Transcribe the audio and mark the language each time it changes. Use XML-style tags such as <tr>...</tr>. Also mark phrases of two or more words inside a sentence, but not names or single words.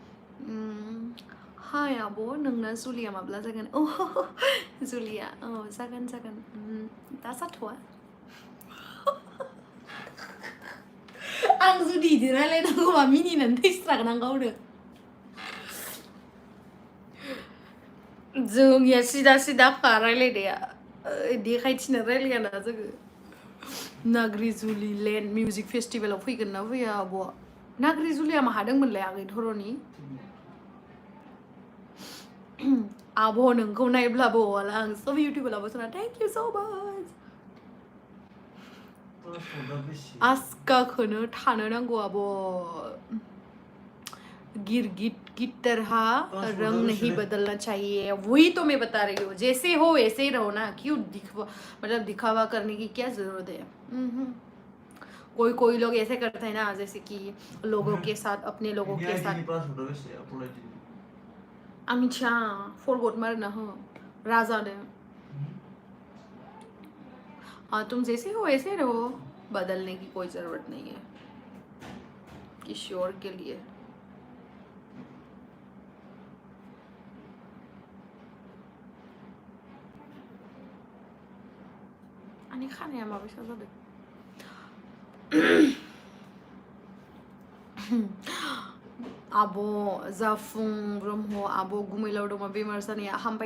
<brx>हाय आब' नोंना जुलिया माब्ला जागोन अ जुलिया औ जागोन दा जाथ'वा आं जुदि इदि रायलायनांगौबा मिनिनानै थैस्रागोन आं गावनो जोंनिया सिदा रायलायनाया देखायथिना रायलायाना जोङो नाग्रिजुलि लेन्ड मिउजिक फेस्टिभेलाव फैगोन ना फैया आब'आ नाग्रिजुलिया माहा दंमोनलाय आगै धरनि आब' नोंखौ नायब्लाबो अला आं सब इउटिउबाव सोना</brx> <en>thank you so much</en> <brx>आस्काखौनो थानो नांगौ आब'</brx> <hi>गिर तरहा रंग नहीं बदलना चाहिए वही तो मैं बता रही हूँ जैसे हो वैसे ही रहो ना क्यों मतलब दिखावा करने की क्या जरूरत है कोई लोग ऐसे करते हैं ना जैसे कि लोगों के साथ अपने लोगों के साथ आमिचा फॉरवर्ड मारना हो राजा ने हाँ तुम जैसे हो वैसे रहो बदलने की कोई जरूरत नहीं है किसी और के लिए</hi> <brx>आंनि खानाया माबायसा जादों आब' जाफुं ब्रह्म आब' गुमैलाव दङ बेमार जानाया हामबाय</brx>